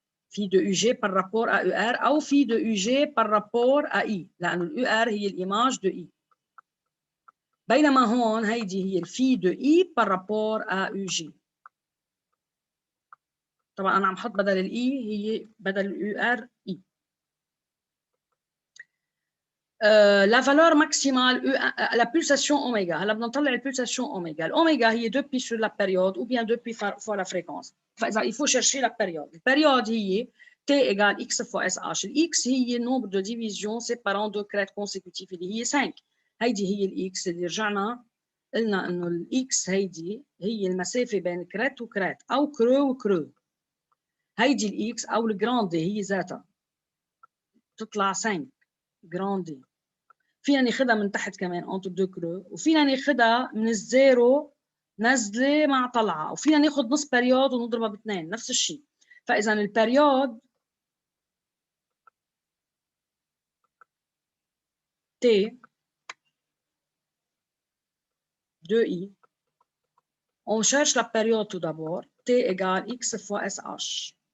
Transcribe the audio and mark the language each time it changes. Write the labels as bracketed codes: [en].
[ar] في دو يو جي [fr] par rapport à UR [ar] او في دو يو جي par rapport à I، لانه اليو ار هي الايماج دو I. بينما هون هيدي هي الفي دو I par rapport à UG. طبعا انا عم حط بدل الاي هي بدل اليو ار اي. [fr] La valeur maximale, la pulsation oméga. [ar] هلا بدنا نطلع البulsation oméga. [fr] L'oméga هي 2π sur la période ou bien 2π fois la fréquence. فإذا il faut chercher la période. La période هي T égale X fois SH. X هي le nombre de divisions séparant deux crêtes consécutives [ar] اللي هي 5. هيدي هي الاكس اللي رجعنا قلنا انه الاكس هيدي هي المسافه بين كريت وكريت او كرو وكرو. هيدي الاكس او الجراندي هي ذاتها تطلع 5 جراندي. فينا ناخذها من تحت كمان اونتر دو كرو، وفينا ناخذها من الزيرو نزله مع طلعه، وفينا ناخذ نص بريود ونضربها باثنين نفس الشيء. فاذا البريود [fr] T 2i, on cherche la période tout d'abord, T égale X fois SH.